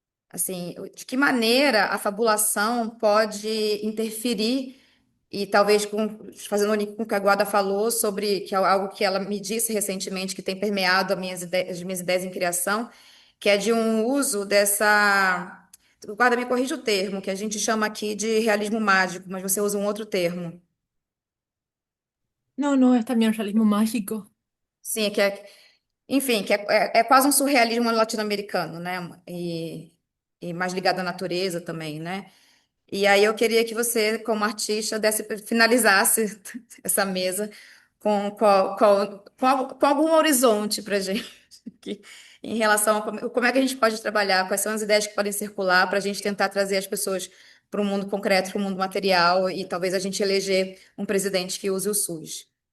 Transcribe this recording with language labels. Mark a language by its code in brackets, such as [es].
[pt] Assim, de que maneira a fabulação pode interferir e talvez fazendo o link com o que a Guada falou sobre que é algo que ela me disse recentemente que tem permeado as minhas ideias em criação, que é de um uso dessa. Guarda, me corrija o termo, que a gente chama aqui de realismo mágico, mas você usa um outro termo. [es] No, no, es también realismo mágico. [pt] Sim, enfim, que é quase um surrealismo latino-americano, né? E mais ligado à natureza também, né? E aí eu queria que você, como artista, finalizasse essa mesa com algum horizonte para a gente, que- em relação a como é que a gente pode trabalhar, quais são as ideias que podem circular para a gente tentar trazer as pessoas para o mundo concreto, para o mundo material, e talvez a gente eleger um presidente que use o SUS.